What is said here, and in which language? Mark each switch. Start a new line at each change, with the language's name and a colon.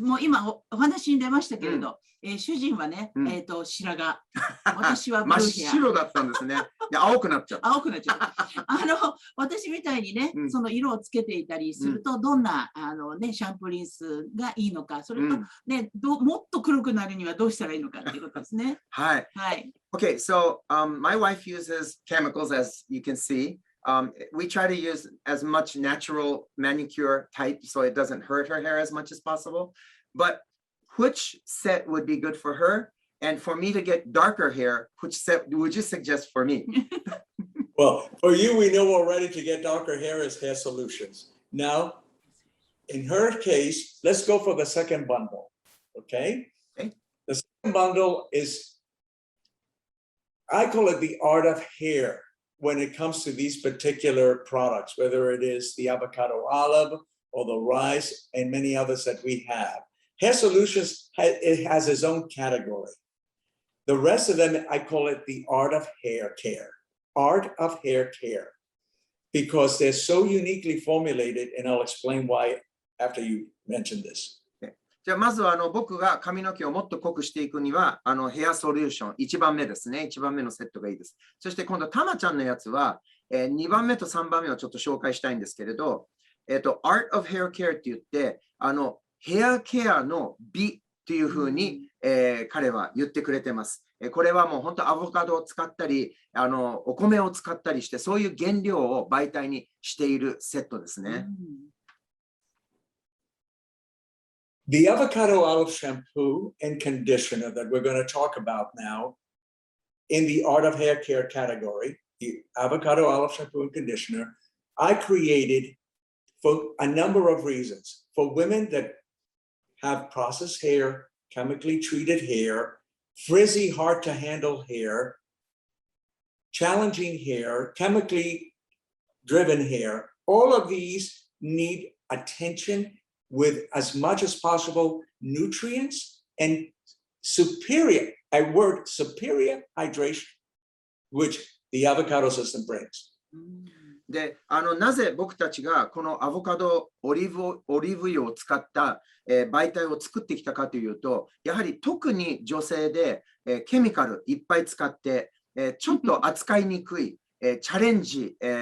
Japanese: もう今お話に出ましたけれど、主人はね、白髪。私はブルーヘア。真っ白だったんですね。青くなっちゃう。青くなっちゃう。私みたいにね、その色をつけていたりすると、どんなシャンプーリンスがいいのか、それとね、もっと黒くなるにはどうしたらいいのかっていうことですね。はい。
English: Okay, so my wife uses chemicals, as you can see. We try to use as much natural manicure type so it doesn't hurt her hair as much as possible. But which set would be good for her? And for me to get darker hair, which set would you suggest for me? Well, for you, we know already to get darker hair is hair solutions. Now, in her case, let's go for the second bundle. Okay? The second bundle is, I call it the art of hair when it comes to these particular products, whether it is the avocado olive or the rice and many others that we have. Hair Solutions, it has its own category. The rest of them, I call it the art of hair care. Art of hair care. Because they're so uniquely formulated, and I'll explain why after you mention this.
Japanese: じゃあまずは僕が髪の毛をもっと濃くしていくにはヘアソリューション1番目ですね。 1番目のセットがいいです。そして今度たまちゃんのやつは2番目と3番目をちょっと紹介したいんですけれど、Art of Hair Care って言ってヘアケアの美っていうふうに、彼は言ってくれてます。これはもう本当アボカドを使ったりお米を使ったりしてそういう原料を媒体にしているセットですね。
English: The avocado olive shampoo and conditioner that we're going to talk about now in the art of hair care category, the avocado olive shampoo and conditioner, I created for a number of reasons. For women that have processed hair, chemically treated hair, frizzy, hard to handle hair, challenging hair, chemically driven hair, all of these need attention with as much as possible nutrients and superior hydration, which the avocado system brings.
Japanese: で、なぜ僕たちがこのアボカドオリーブ油を使った、媒体を作ってきたかというと、やはり特に女性で、ケミカルいっぱい使って、ちょっと扱いにくい、チャレンジ、